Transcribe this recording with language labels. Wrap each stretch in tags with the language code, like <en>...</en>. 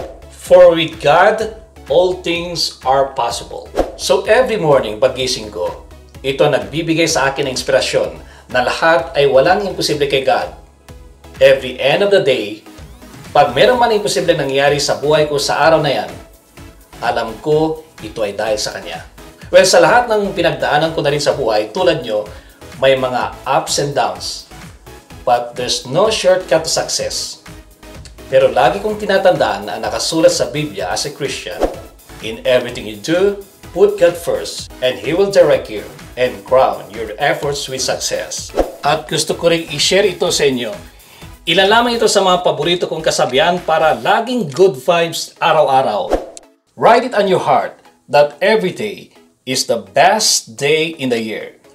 <en>For with God, all things are possible.</en> <tl>So</tl> <en>every morning</en> <tl>paggising ko, ito nagbibigay sa akin ng inspirasyon na lahat ay walang imposible kay God.</tl> <en>Every end of the day,</en> <tl>pag meron man imposible nangyari sa buhay ko sa araw na yan, alam ko ito ay dahil sa Kanya. Well, sa lahat ng pinagdaanan ko na rin sa buhay, tulad nyo, may mga</tl> <en>ups and downs. But there's no shortcut to success.</en> <tl>Pero lagi kong tinatandaan na nakasulat sa Biblia</tl> <en>as a Christian, in everything you do, put God first, and He will direct you and crown your efforts with success.</en> <tl>At gusto ko rin i-share ito sa inyo. Ilan lamang ito sa mga paborito kong kasabihan para laging good vibes araw-araw.</tl> <en>Write it on your heart that every day is the best day in the year.</en>